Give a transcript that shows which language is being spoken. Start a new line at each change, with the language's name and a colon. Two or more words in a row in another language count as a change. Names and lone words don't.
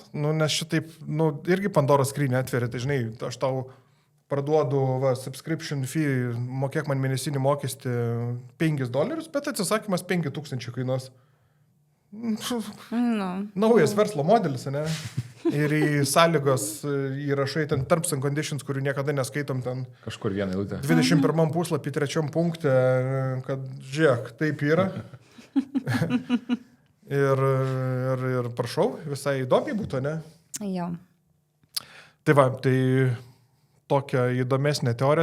Lithuanian: Nes šitaip, irgi Pandoros skrynią atveria, tai žinai, aš tau parduodu
English: subscription fee,
Lithuanian: mokėk man mėnesinį mokestį $5, bet atsisakymas 5,000 kainuos. Naujas verslo modelis, ne? Ir į sąlygos įrašai ten
English: terms and conditions,
Lithuanian: kurių niekada neskaitom ten. Kažkur vieną eilutę. 21 puslapį, 3 punkte, kad žiūrėk, taip yra. ir prašau, visai įdomiai būtų, ne? Jo. Tai va, tai tokia įdomesnė teorija.